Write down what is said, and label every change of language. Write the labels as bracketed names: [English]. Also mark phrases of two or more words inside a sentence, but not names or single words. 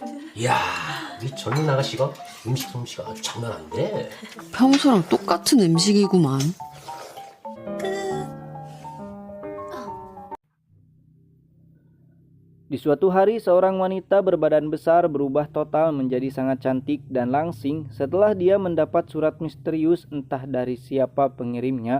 [Korean] 이야, 이 젊은 아가씨가 음식 솜씨가 아주 장난 아닌데. 평소랑 똑같은 음식이구만. [Indonesian] Di suatu hari, seorang wanita berbadan besar berubah total menjadi sangat cantik dan langsing setelah dia mendapat surat misterius entah dari siapa pengirimnya.